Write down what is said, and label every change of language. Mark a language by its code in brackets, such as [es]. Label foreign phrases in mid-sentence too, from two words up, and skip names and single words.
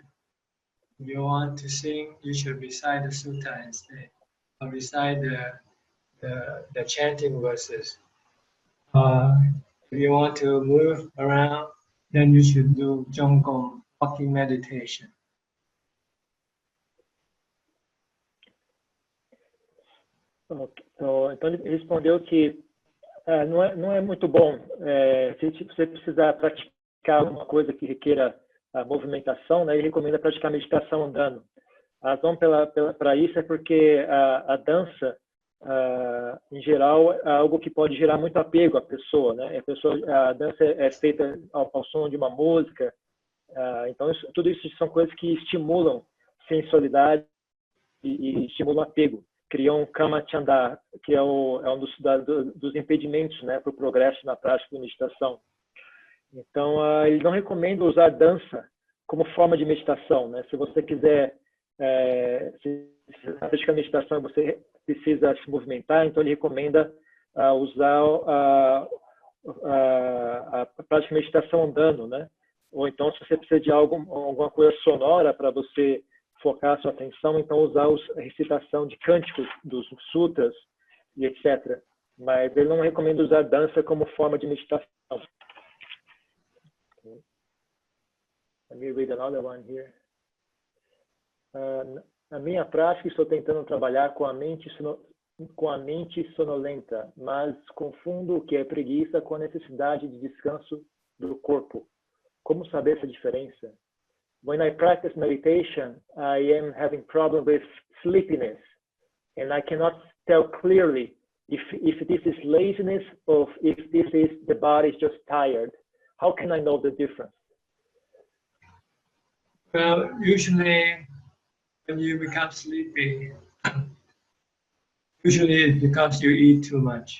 [en] If you want to sing, you should recite the sutta instead, or recite the chanting verses. If you want to move around, then you should do Jongkong, walking meditation. [pt] Então ele respondeu que não é muito bom. Se você precisar praticar alguma coisa que requeira a movimentação, né, ele recomenda praticar meditação andando. A razão para isso é porque a dança, em geral, é algo que pode gerar muito apego à pessoa, né? A dança é feita ao som de uma música, então tudo isso são coisas que estimulam sensualidade e estimulam apego, criam [pi] kama chanda, [pt] que é um dos impedimentos, né, para o progresso na prática de meditação. Então, ele não recomenda usar dança como forma de meditação, né? Se você quiser praticar meditação, você precisa se movimentar, então ele recomenda usar a prática de meditação andando, né? Ou então, se você precisa de alguma coisa sonora para você focar a sua atenção, então usar a recitação de cânticos dos sutras e etc. Mas ele não recomenda usar dança como forma de meditação. [en] Let me read another one here. [pt] Na minha prática, estou tentando trabalhar com a mente sonolenta, mas confundo o que é preguiça com a necessidade de descanso do corpo. Como saber essa diferença? [en] When I practice meditation, I am having problem with sleepiness, and I cannot tell clearly if this is laziness or if this is the body is just tired. How can I know the difference? Well, usually when you become sleepy, usually it's because you eat too much.